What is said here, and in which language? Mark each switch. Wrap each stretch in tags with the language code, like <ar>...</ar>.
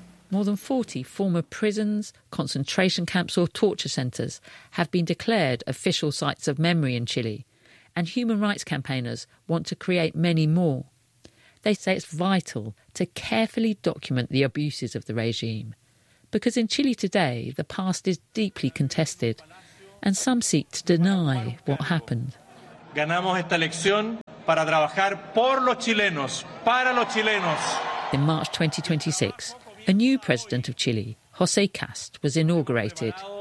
<en>More than 40 former prisons, concentration camps or torture centres have been declared official sites of memory in Chile, and human rights campaigners want to create many more. They say it's vital to carefully document the abuses of the regime, because in Chile today the past is deeply contested and some seek to deny what happened.</en> <es>Ganamos esta elección para trabajar por los chilenos, para los chilenos.</es> <en>In March 2026, a new president of Chile, José Kast, was inaugurated.</en>